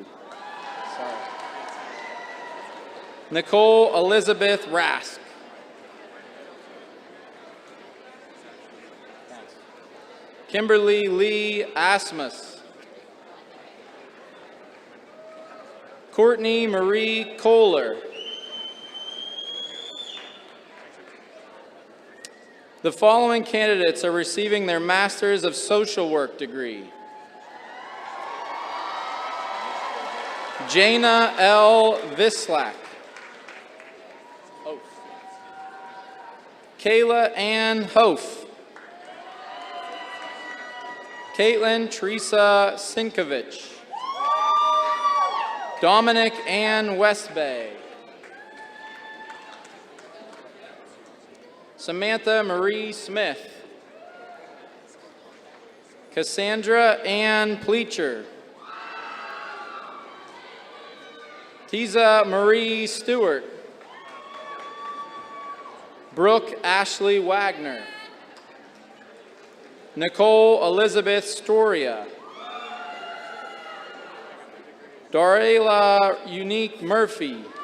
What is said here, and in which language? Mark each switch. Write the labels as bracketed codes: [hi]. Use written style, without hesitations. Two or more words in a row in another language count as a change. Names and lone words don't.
[en] Sorry. Nicole Elizabeth Rask. Kimberly Lee Asmus. Courtney Marie Kohler. The following candidates are receiving their Masters of Social Work degree. Jana L. Vislak. Kayla Ann Hof. Caitlin Teresa Sinkovich. Dominic Ann Westbay. Samantha Marie Smith. Cassandra Ann Pleacher. Tiza Marie Stewart. Brooke Ashley Wagner. Nicole Elizabeth Storia. Darela Unique Murphy.